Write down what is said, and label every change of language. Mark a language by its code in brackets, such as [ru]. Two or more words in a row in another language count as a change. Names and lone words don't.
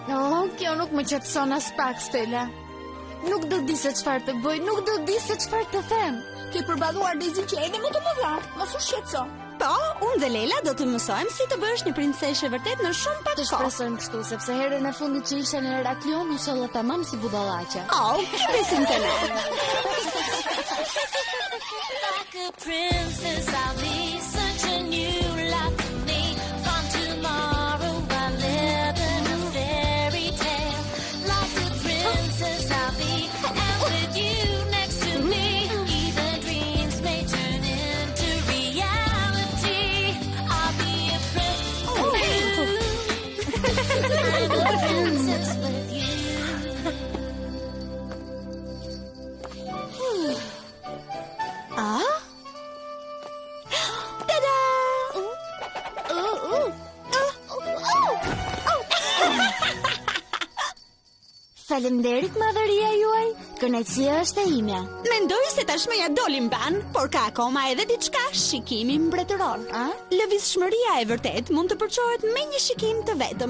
[sq] Oh, kjo nuk më qetëson as pak, Stella. Nuk do di se çfarë të bëj, nuk do di se çfarë të them. Ke përballuar dizi që edhe më të mëdha. Mos u shqetëso. Po, unë dhe Leila do të mësojmë si të bësh një princeshë vërtet në shumë pak Të kohë. shpresojmë kështu, sepse herën e fundit që isha në Heraklion, u solla tamam si budallaqe. Oh, ke besim të ne. [en] Like a princess, I'll be such a new life for me. From tomorrow, I live in a fairy tale. Like a princess, I'll be, and with you next to me, even dreams may turn into reality. I'll be a princess with you. Ah? Tada! [sq] Faleminderit madhëria juaj, kënaqësia është e imja. Mendoj se tashmë ja dolim ban, por ka akoma edhe diçka, shikimi mbretëror. Lëvizshmëria e vërtet mund të përçohet me një shikim të vetëm.